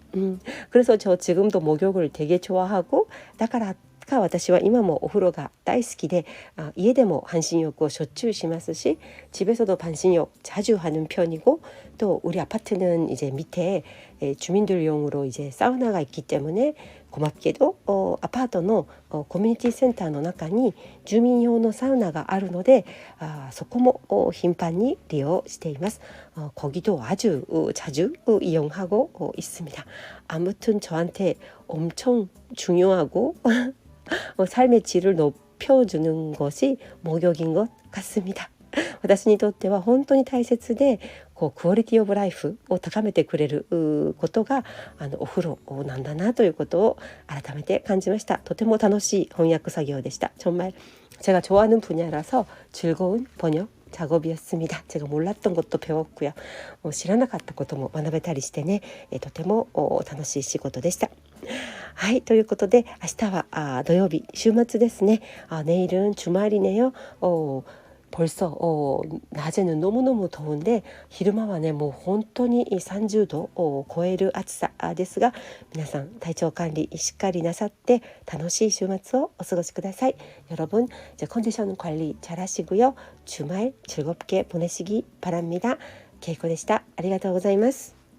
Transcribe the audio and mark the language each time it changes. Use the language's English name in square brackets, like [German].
[Korean] 그래서 저 지금도 목욕을 되게 좋아하고 [Japanese] だから私は今もお風呂が大好きで家でも半身浴をしょっちゅうしますし [Korean] 집에서도 반신욕 자주 하는 편이고 또 우리 아파트는 이제 밑에 주민들용으로 이제 사우나가 있기 때문에 고맙게도 아파트の 커뮤니티 센터の中に 주민용 [Japanese] サウナがあるのでそこも頻繁に利用しています. [Korean] 거기도 아주 자주 이용하고 있습니다. 아무튼 저한테 엄청 중요하고 삶의 질을 높여주는 것이 목욕인 것 같습니다. [Japanese] 私にとっては本当に大切でクオリティオブライフを高めてくれることがお風呂なんだなということを改めて感じました。とても楽しい翻訳作業でした。 [Korean] 정말 제가 좋아하는 분야라서 즐거운 번역 작업이었습니다. 제가 몰랐던 것도 배웠고요. [Japanese] 知らなかったことも学べたりしてね、とても楽しい仕事でした。はい、ということで明日は土曜日週末ですね. [Korean] 내일은 주말이네요. 벌써 낮에는 너무너무 더운데 [Japanese] 昼間はねもう本当に30度を超える暑さですが皆さん体調管理しっかりなさって楽しい週末をお過ごしください. [Korean] 여러분 컨디션 관리 잘 하시고요. 주말 즐겁게 보내시기 바랍니다. 케이코でした. [Japanese] ありがとうございます.